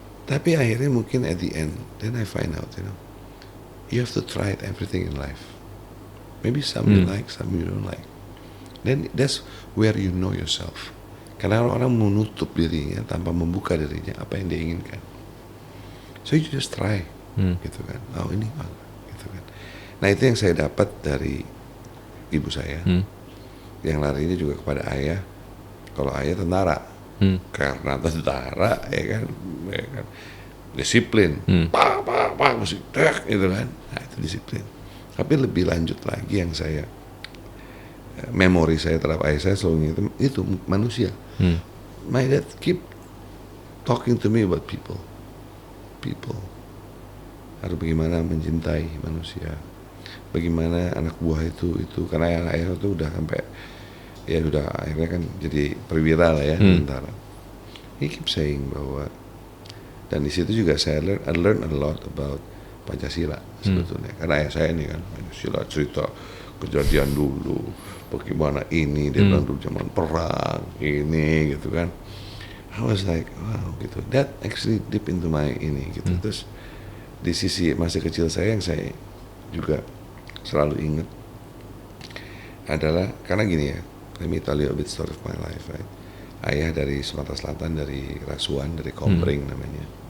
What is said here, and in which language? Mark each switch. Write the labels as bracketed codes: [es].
[id] Tapi akhirnya mungkin [en] at the end, then I find out, you have to try everything in life. Maybe some you like, some you don't like. Then that's where you know yourself. [id] Karena orang menutup dirinya tanpa membuka dirinya apa yang dia inginkan. [en] So you just try, [id] gitu kan. Oh ini gitu kan. Nah itu yang saya dapat dari ibu saya. Yang larinya juga kepada ayah. Kalau ayah tentara, karena tentara, ya kan, disiplin, pak, musik, gitu kan. Nah itu disiplin. Tapi lebih lanjut lagi yang saya memori saya terhadap ayah saya selalu itu manusia. [en] My dad keep talking to me about people. [id] Harus bagaimana mencintai manusia, bagaimana anak buah itu karena ayah itu udah sampai ya udah akhirnya kan jadi perwira lah ya tentara. [en] He keep saying [id] bahwa dan di situ juga [en] I learn a lot about [id] Pancasila sebetulnya karena ayah saya ini kan Pancasila cerita kejadian dulu bagaimana ini dia bilang dulu zaman perang ini gitu kan. [en] I was like wow gitu, that actually deep into my [id] ini gitu. Terus di sisi masa kecil saya yang saya juga selalu ingat adalah karena gini ya, [en] let me tell you a bit story of my life, right? [id] Ayah dari Sumatera Selatan, dari Rasuan, dari Komering namanya.